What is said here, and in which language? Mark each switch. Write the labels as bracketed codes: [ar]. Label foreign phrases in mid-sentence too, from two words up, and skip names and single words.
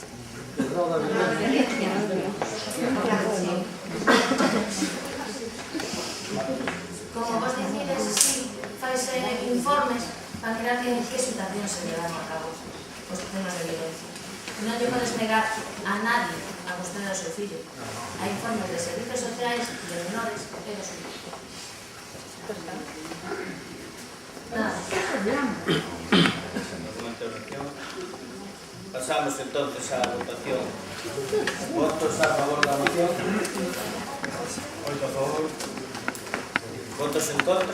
[gl] Como vos dicides, si faise informes para mirar en que situación [es] se llevan a cabo [gl] os temas de violencia. Non lle podes negar a nadie a custodia do seu fillo. Hai informes de servicios sociais, de menores e do suyo. [es] Nada. Pasamos entonces a la votación. Votos a favor de la moción. 8 a favor. Votos en contra.